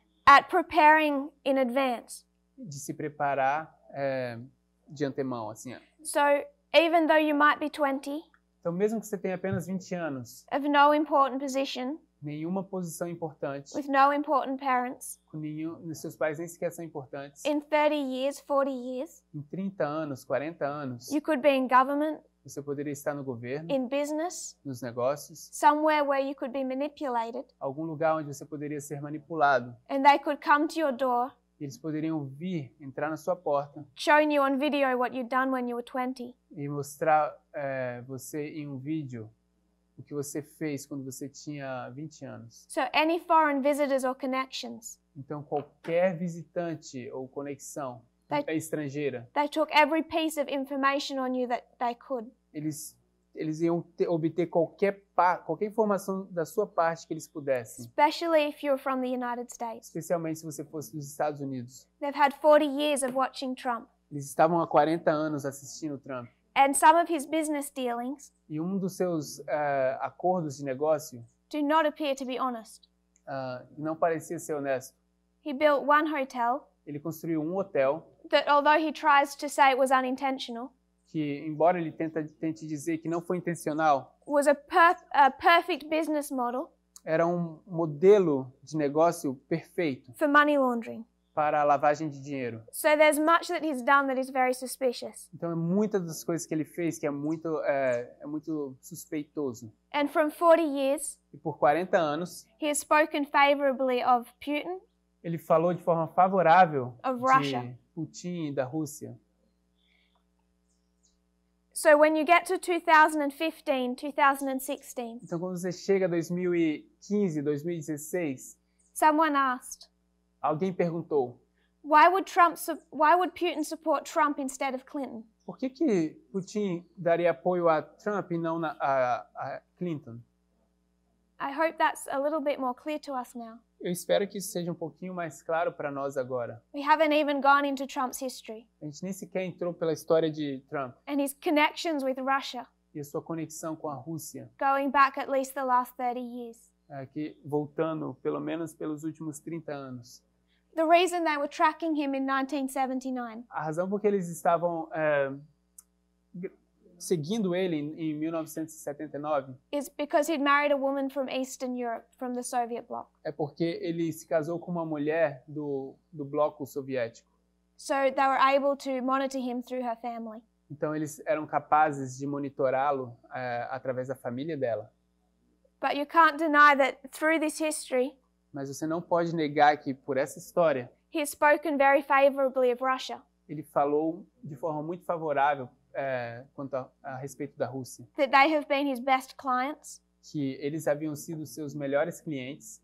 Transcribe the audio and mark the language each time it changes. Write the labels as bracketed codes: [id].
[en] at preparing in advance. [pt] de se preparar de antemão, assim. [en] So even though you might be 20, [pt] Então, mesmo que você tenha apenas 20 anos, [en] of no important position, [pt] nenhuma posição importante, [en] with no important parents, [pt] seus pais nem sequer são importantes, [en] in 30 years, 40 years, [pt] em 30 anos, 40 anos, [en] you could be in government, [pt] você poderia estar no governo, [en] in business, [pt] nos negócios, [en] somewhere where you could be manipulated, [pt] algum lugar onde você poderia ser manipulado. [en] and they could come to your door, [pt] Eles poderiam entrar na sua porta [en] showing you on video what you'd done when you were 20. [pt] e mostrar você em um vídeo o que você fez quando você tinha 20 anos. [en] So any foreign visitors or connections, [pt] Então, qualquer visitante ou conexão estrangeira, [en] they took every piece of information on you that they could. [pt] eles iam obter qualquer informação da sua parte que eles pudessem, [en] Especially if you're from the United States. [pt] especialmente se você fosse dos Estados Unidos. [en] They've had 40 years of watching Trump. [pt] Eles estavam há 40 anos assistindo Trump. [en] And some of his business dealings [pt] E um dos seus acordos de negócio [en] do not appear to be honest. [pt] Não parecia ser honesto. [en] He built one hotel [pt] Ele construiu um hotel [en] that, although he tries to say it was unintentional, [pt] que, embora ele tente dizer que não foi intencional, [en] was a perfect business model [pt] era um modelo de negócio perfeito [en] for money laundering. [pt] para a lavagem de dinheiro. [en] So there's much that he's done that is very suspicious. [pt] Então, muitas das coisas que ele fez que é muito suspeitoso. [en] And from 40 years, [pt] E por 40 anos, [en] he has spoken favorably of Putin, [pt] ele falou de forma favorável [en] of [pt] de [en] Russia. [pt] Putin e da Rússia. [en] So when you get to 2015, 2016, [pt] Então, quando você chega a 2015, 2016, [en] someone asked, [pt] alguém perguntou: [en] why would Putin support Trump instead of Clinton? [pt] por que Putin daria apoio a Trump e não a Clinton? [en] I hope that's a little bit more clear to us now. [pt] Eu espero que isso seja um pouquinho mais claro para nós agora. [en] We haven't even gone into Trump's history [pt] A gente nem sequer entrou pela história de Trump [en] and his connections with Russia, [pt] e a sua conexão com a Rússia, [en] going back at least the last 30 years. [pt] aqui voltando pelo menos pelos últimos 30 anos. [en] The reason they were tracking him in 1979 [pt] A razão por que eles estavam seguindo ele em 1979 [en] is because he'd married a woman from Eastern Europe, from the Soviet bloc. [pt] é porque ele se casou com uma mulher do bloco soviético. [en] So they were able to monitor him through her family. [pt] Então eles eram capazes de monitorá-lo através da família dela. [en] But you can't deny that through this history, [pt] Mas você não pode negar que por essa história [en] he has spoken very favorably of Russia, [pt] ele falou de forma muito favorável quanto a respeito da Rússia, [en] that they have been his best clients, [pt] que eles haviam sido seus melhores clientes